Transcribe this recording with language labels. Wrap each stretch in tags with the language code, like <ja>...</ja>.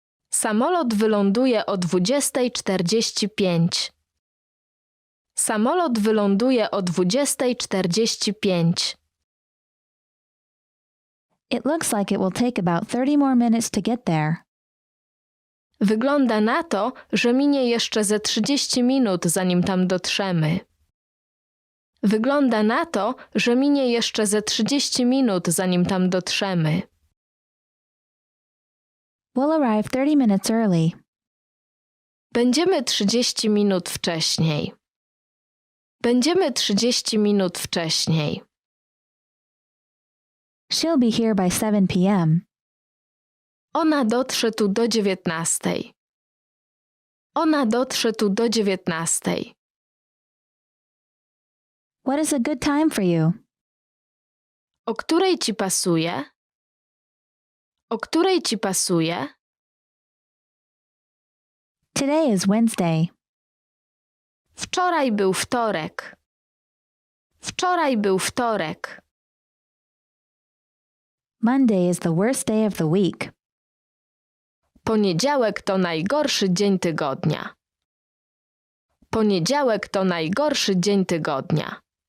<pl>Samolot wyląduje o 20:45. Samolot wyląduje o 20:45.</pl> <en>It looks like it will take about 30 more minutes to get there.</en> <pl>Wygląda na to, że minie jeszcze ze 30 minut, zanim tam dotrzemy. Wygląda na to, że minie jeszcze ze 30 minut, zanim tam dotrzemy.</pl> <en>We'll arrive 30 minutes early.</en> <pl>Będziemy 30 minut wcześniej. Będziemy 30 minut wcześniej.</pl> <en>She'll be here by 7 p.m.</en> <pl>Ona dotrze tu do 19:00. Ona dotrze tu do 19:00.</pl> <en>What is a good time for you?</en> <pl>O której ci pasuje? O której ci pasuje?</pl> <en>Today is Wednesday.</en> <pl>Wczoraj był wtorek. Wczoraj był wtorek.</pl> <en>Monday is the worst day of the week.</en> <pl>Poniedziałek to najgorszy dzień tygodnia. Poniedziałek to najgorszy dzień tygodnia.</pl>